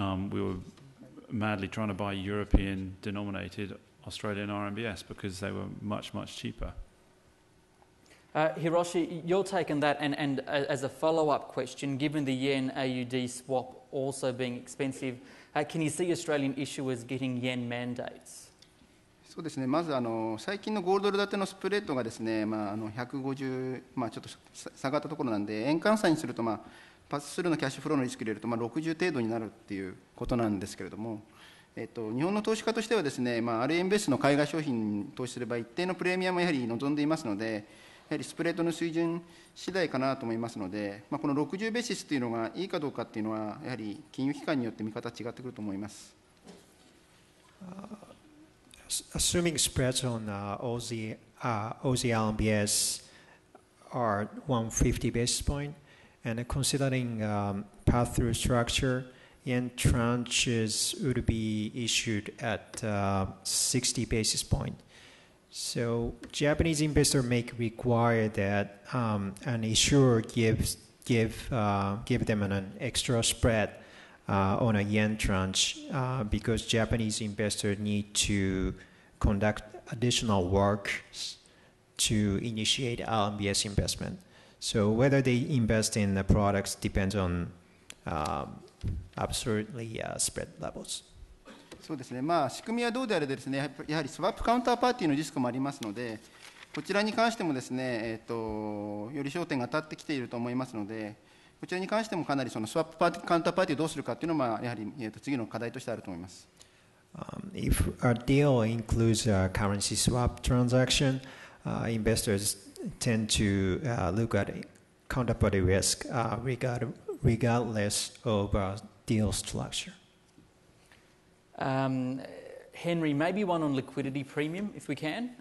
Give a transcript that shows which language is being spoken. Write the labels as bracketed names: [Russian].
[English] we were madly trying to buy European-denominated Australian RMBS because they were much, much cheaper. Hiroshi, your take on that, and as a follow-up question, given the yen AUD swap also being expensive, can you see Australian issuers getting yen mandates? [Japanese] そうですね、まず最近のゴールドル建てのスプレッドがですね、150、ちょっと下がったところなんで、円換算にすると、パススルーのキャッシュフローのリスク入れると、60程度になるっていうことなんですけれども、日本の投資家としてはですね、RM ベースの海外商品に投資すれば一定のプレミアムをやはり望んでいますので、やはりスプレッドの水準次第かなと思いますので、この60ベーシスというのがいいかどうかっていうのは、やはり金融機関によって見方違ってくると思います。 [English] Assuming spreads on Aussie RMBS are 150 basis point, and considering pass-through structure, yen tranches would be issued at 60 basis point. So Japanese investor may require that an issuer give them an extra spread on a yen tranche because Japanese investors need to conduct additional work to initiate RMBS investment. So whether they invest in the products depends on absolutely spread levels. [Japanese] そうですね、仕組みはどうであれですね、やはりスワップカウンターパーティーのリスクもありますので、こちらに関してもですね、より焦点が当たってきていると思いますので、こちらに関してもかなりそのスワップカウンターパーティーをどうするかというのは、やはり次の課題としてあると思います。 [English] If a deal includes a currency swap transaction, investors tend to look at counterparty risk regardless of deal structure. Henry, maybe one on liquidity premium, if we can.